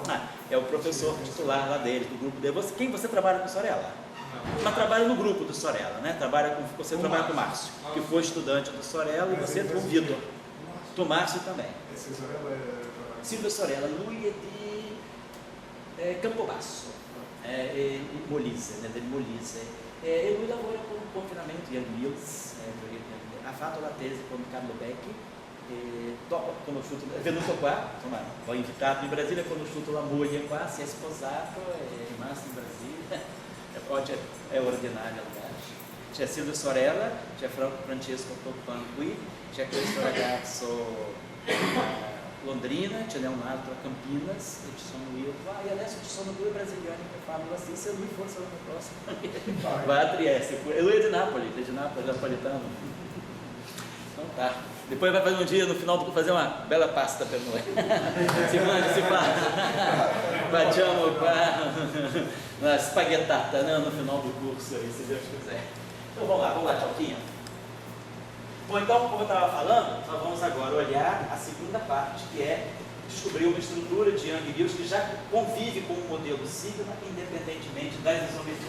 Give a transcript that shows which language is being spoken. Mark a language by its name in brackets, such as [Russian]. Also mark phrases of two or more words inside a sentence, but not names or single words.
[Portuguese] É o professor titular lá dele, do grupo dele. Quem você trabalha com o Sorella? Mas trabalha no grupo do Sorella, né? Você trabalha com o Márcio, que foi estudante do Sorella, e você com o Vitor. Do Márcio também. Esse Sorella Silvio Sorella, lui é de Campobasso, Molise, né? De Molise. [Italian] E lui lavora com confinamento Young Mills, ha fatto la tesi con Carlo Becchi, dopo ha conosciuto, è venuto qua, insomma, l'ho invitato in Brasile, ha conosciuto la moglie qua, si è sposato, è rimasto in Brasile, oggi è ordinario al Gash. C'è Silvio Sorella, c'è Francesco Toppan qui, c'è questo ragazzo Londrina, ce n'è un altro a Campinas, e ci sono io qua, e adesso ci sono due brasiliani che fanno assim, se lui fosse l'anno prossimo, vai a Trieste, e lui è di Napoli, napolitano. [Portuguese] Então tá, depois vai fazer um dia no final, fazer uma bela pasta [Italian] per noi, si fa, facciamo qua [Portuguese] uma spaghettata, né, no final do curso aí, se Deus quiser. Então vamos lá, Tchauquinho. Bom, então, como eu estava falando, nós vamos agora olhar a segunda parte, que é descobrir uma estrutura de Young Mills que já convive com o modelo Sigma, independentemente das isometrias.